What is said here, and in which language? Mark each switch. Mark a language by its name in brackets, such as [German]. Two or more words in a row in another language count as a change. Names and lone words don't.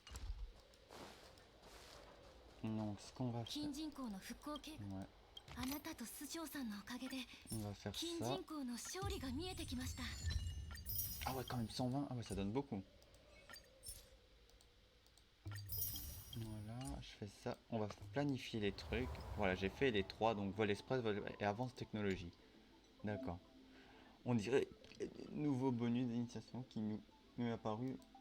[French] Donc ce qu'on va faire... [Japanese] 金人口の復興計画 [French] Ouais, [Japanese] あなたとスジョーさんのおかげで [French] on va faire [Japanese] 金 [French] ça. [Japanese] 人口の勝利が見えてきました。 [French] Ah ouais, quand même 120. Ah ouais, ça donne beaucoup. Voilà, je fais ça. On va planifier les trucs. Voilà, j'ai fait les trois. Donc vol express et avance technologie. D'accord. On dirait nouveau bonus d'initiation qui nous est apparu.